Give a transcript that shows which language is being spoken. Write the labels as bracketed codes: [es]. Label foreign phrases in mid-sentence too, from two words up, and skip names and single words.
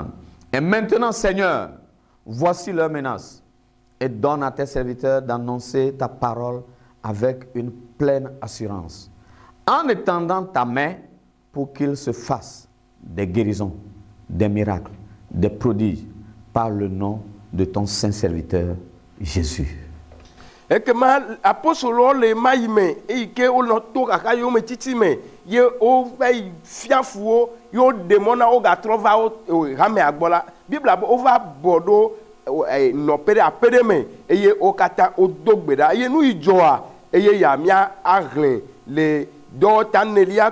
[fr] Et maintenant, Seigneur, voici leur menace et donne à tes serviteurs d'annoncer ta parole avec une pleine assurance, en étendant ta main pour qu'il se fasse des guérisons, des miracles, des prodiges, par le nom de ton saint serviteur Jésus. [ee] Ekema apostolowo le ma yi me eyi ke wonɔ to kaka yewo me titi me ye wova yi fiafuwo ye woɖe mɔ na wo gatrɔ va wo hamea gbɔ la Bibla be wova bɔ ɖo nɔƒe ɖe aƒe ɖe me eye wo katã wodo gbe ɖa eye nu yi dzɔa eye yamia ahlẽ le dɔwɔta nelia